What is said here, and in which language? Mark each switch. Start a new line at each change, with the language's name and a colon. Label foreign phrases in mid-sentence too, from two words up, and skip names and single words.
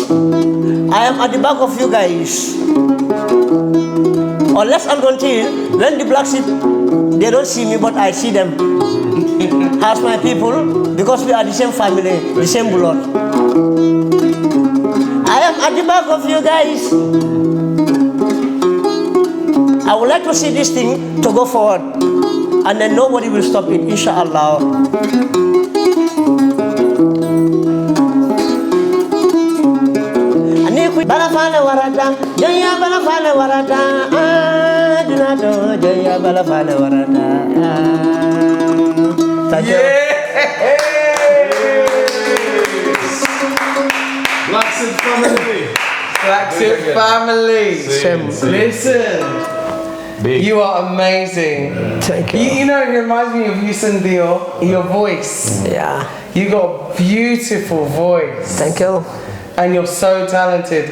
English: I am at the back of you guys. Unless and until when the BlaXit, they don't see me, but I see them as my people, because we are the same family, the same blood. I am at the back of you guys. I would like to see this thing to go forward, and then nobody will stop it, inshallah.
Mandingo: Balafale warata, jaya balafale warata, dinato jaya balafale warata.
English: BlaXit family. BlaXit family. Listen, you are amazing. Thank you. You know, it reminds me of you, Sandio, your voice. Yeah. You got a beautiful voice. Thank you. And you're so talented.